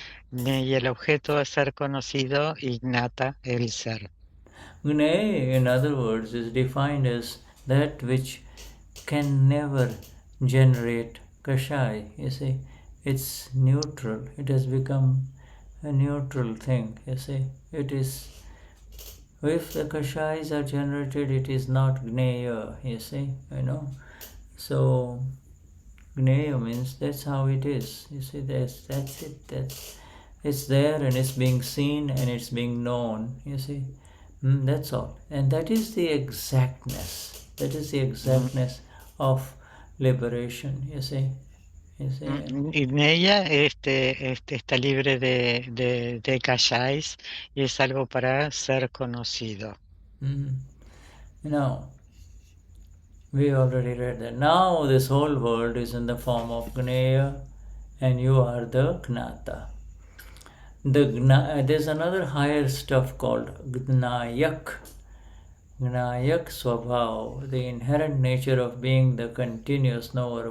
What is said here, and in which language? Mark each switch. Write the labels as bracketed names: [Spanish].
[Spanish] Neya, el objeto a ser conocido, y Gnata, el ser. [English] Gnei, in other words, is defined as that which can never generate kashai. You see, it's neutral. It has become a neutral thing. You see, it is. If the kashais are generated, it is not gneya. You see, So gneya means that's how it is. You see, that's it. It's there and it's being seen and it's being known. You see. That's all. And that is the exactness. That is the exactness of liberation, you see. [Spanish] Y en ella está libre de kashais, y es algo para ser conocido. [English] Now, we already read that. Now this whole world is in the form of Gneya and you are the Gnata. There's another higher stuff called Gnayak. Gnayak Swabhav, the inherent nature of being the continuous knower.